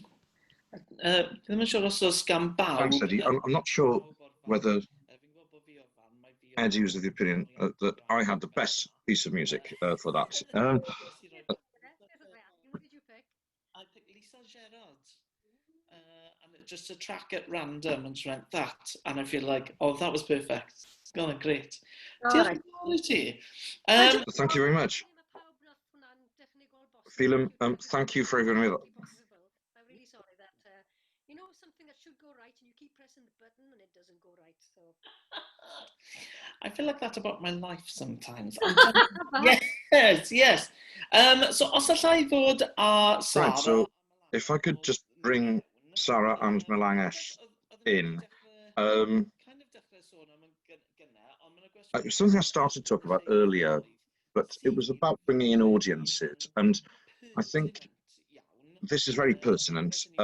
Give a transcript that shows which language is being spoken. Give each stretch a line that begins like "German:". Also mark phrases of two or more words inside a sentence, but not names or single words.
Welsh: Ddim yn siŵr os oes gan bawb.
English: Thanks, Eddie. I'm not sure whether Eddie was of the opinion that I had the best piece of music for that. What did you pick? I picked Lisa Gerard. And just a track at random and just went that. And I feel like, oh, that was perfect. Oh, great.
Welsh: Diolch yn fawr I ti.
English: Thank you very much. Phelim, thank you for everyone with that. I'm really sorry that, you know, something that should go right and you keep pressing the button and it doesn't go right, so. I feel like that about my life sometimes.
Welsh: Yes. So os allai fod a Sarah...
English: Right, so if I could just bring Sarah and Melanges in. It was something I started to talk about earlier, but it was about bringing in audiences, and I think this is very pertinent.